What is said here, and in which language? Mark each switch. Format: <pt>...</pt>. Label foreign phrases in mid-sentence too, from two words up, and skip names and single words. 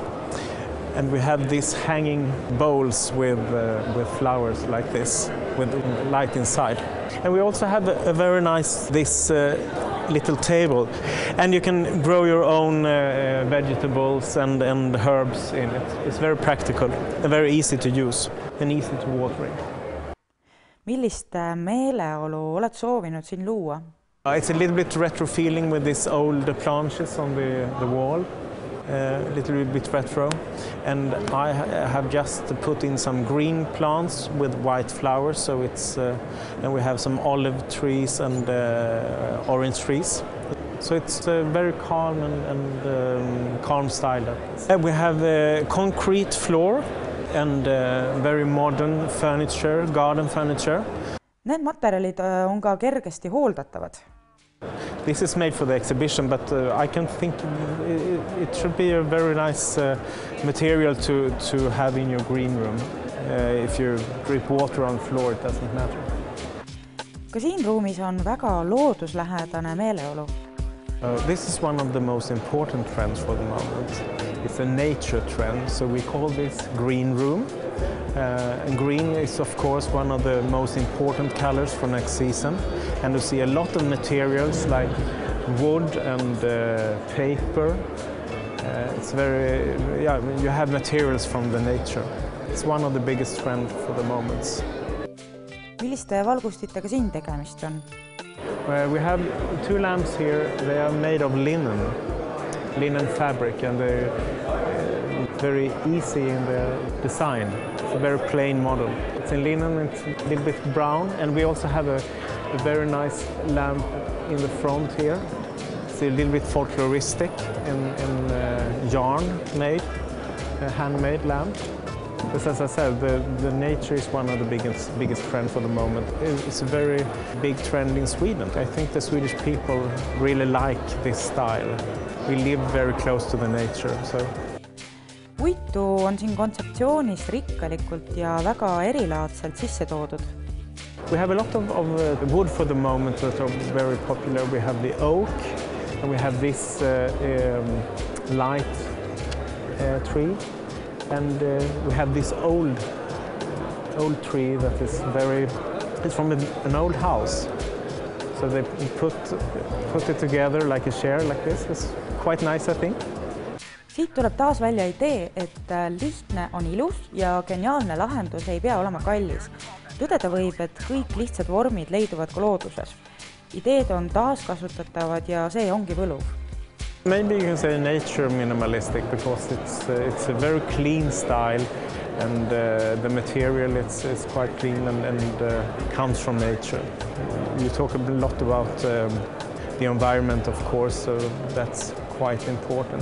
<en>And we have these hanging bowls with flowers like this, with light inside. And we also have a very nice, this little table. And you can grow your own vegetables and herbs in it. It's very practical and very easy to use and easy to watering.</en> <et>Millist meeleolu oled soovinud siin luua?</et> <en>It's a little bit retro feeling with these old planches on the wall. A little bit retro, and I have just put in some green plants with white flowers, so it's and we have some olive trees and orange trees, so it's a very calm and calm style. We have a concrete floor and very modern furniture, garden furniture.</en> <et>Need materjalid on ka kergesti hooldatavad.</et> <en>This is made for the exhibition, but I can think it should be a very nice material to have in your green room. If you drip water on the floor, it doesn't matter.</en> <et>Ka siin ruumis on väga looduslähedane meeleolu.</et> <en>This is one of the most important trends for the moment. It's a nature trend, so we call this green room. And green is of course one of the most important colors for next season. And you see a lot of materials like wood and paper. It's very, yeah, you have materials from the nature. It's one of the biggest trends for the moments.</en> <et>Milliste valgustitega siin tegemist on?</et> <en>We have 2 lamps here. They are made of linen. linen fabric, and they're very easy in the design. It's a very plain model. It's in linen, it's a little bit brown, and we also have a very nice lamp in the front here. It's a little bit folkloristic in yarn made, a handmade lamp. Because as I said, the nature is one of the biggest trends for the moment. It's a very big trend in Sweden. I think the Swedish people really like this style. We live very close to the nature. So.</en> <et>Puitu on siin kontseptsioonis rikkalikult ja väga erilaadselt sisse toodud.</et> <en>We have a lot of wood for the moment that are very popular. We have the oak, and we have this light tree. And we have this old tree that is it's from an old house. So they put it together like a chair like this. It's quite nice, I think.</en> <et>Siit tuleb taas välja idee, et lihtne on ilus ja geniaalne lahendus ei pea olema kallis. Tõdeda võib, et kõik lihtsad vormid leiduvad ka looduses. Ideed on taaskasutatavad ja see ongi võluv.</et> <en>Maybe you can say nature minimalistic because it's a very clean style, and the material it's quite clean and comes from nature. You talk a lot about the environment, of course, so that's quite important.</en>